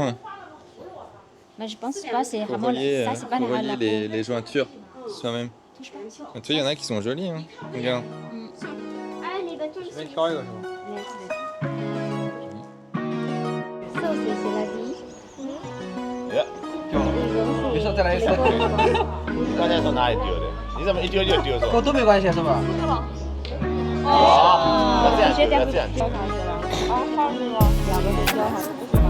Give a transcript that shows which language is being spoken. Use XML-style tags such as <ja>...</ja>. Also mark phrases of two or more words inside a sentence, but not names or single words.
<fr>Là. Mais je pense pas, c'est Pour vraiment relier, ça, c'est pas pour la relier les jointures soi-même. Tu vois, il y en a qui sont jolis, hein. Regarde. Ah, les bâtons ils sont... Ça aussi, c'est la vie.</fr> <id>Bisa terasa.</id> <zh>关键从哪里丢的？你怎么一丢就丢走？沟通没关系是吧？哦，那这样，这样。</zh>